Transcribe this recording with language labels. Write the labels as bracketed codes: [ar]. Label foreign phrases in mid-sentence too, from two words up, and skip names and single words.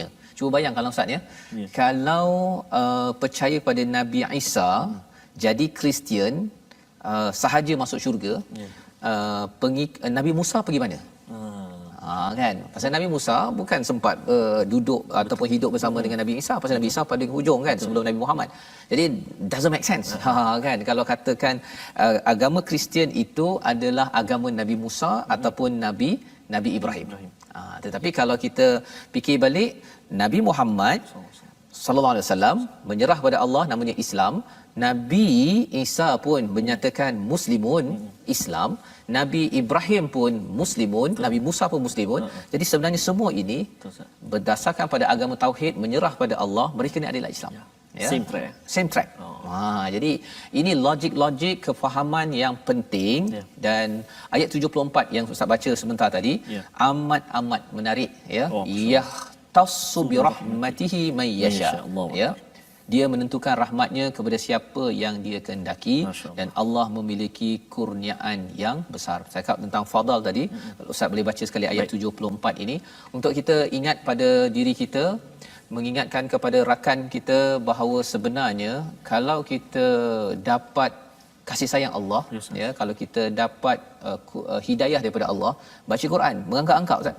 [ms] Cuba bayang kalau Ustaz ya. Kalau percaya pada Nabi Isa jadi Kristian sahaja masuk syurga, Nabi Musa pergi mana? Kan, pasal Nabi Musa bukan sempat duduk ataupun hidup bersama dengan Nabi Isa, pasal Nabi Isa pada hujung kan sebelum Nabi Muhammad. [en] Jadi doesn't make sense. [ms] Kan, kalau katakan agama Kristian itu adalah agama Nabi Musa ataupun Nabi Ibrahim. Tetapi kalau kita fikir balik, Nabi Muhammad [ar] صلى الله عليه وسلم [ms] menyerah pada Allah, namanya Islam. Nabi Isa pun menyatakan muslimun, Islam. Nabi Ibrahim pun muslimun, Nabi Musa pun muslimun. Jadi sebenarnya semua ini berdasarkan pada agama tauhid, menyerah pada Allah, mereka ni adalah Islam. Ya? [en] Same track. [ms] Jadi ini logik kefahaman yang penting. Dan ayat 74 yang Ustaz baca sebentar tadi amat menarik, ya. [ar] يختص برحمته من يشاء. [ms] Ya. Dia menentukan rahmatnya kepada siapa yang dia kehendaki, dan Allah memiliki kurniaan yang besar. Saya cakap tentang fadal tadi. Ustaz boleh baca sekali ayat 74 ini untuk kita ingat pada diri kita, mengingatkan kepada rakan kita bahawa sebenarnya kalau kita dapat kasih sayang Allah, ya, kalau kita dapat hidayah daripada Allah, baca Quran, mengangkat-angkat Ustaz.